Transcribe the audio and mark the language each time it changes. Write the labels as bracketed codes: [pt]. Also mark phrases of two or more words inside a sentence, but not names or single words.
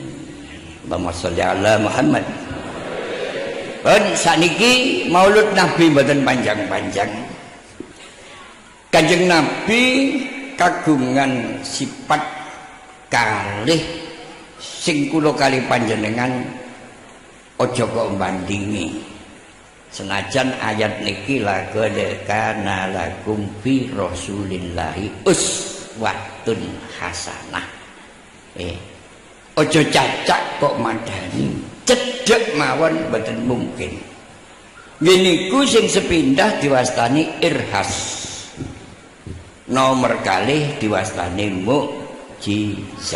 [ar] اللهم صل على محمد. [jv] Pun saniki Maulud Nabi mboten panjang-panjang. Kanjeng Nabi kagungan sifat kalih sing kula kali panjenengan aja kok bandingi. Senajan ayat niki [ar] لقد كان لكم في رسول الله أسوة حسنة. [jv] Aja cacak kok madani, cedhek mawon mboten mungkin. Niku sing sepindah diwastani irhas. Nomor kalih diwastani mukjizat.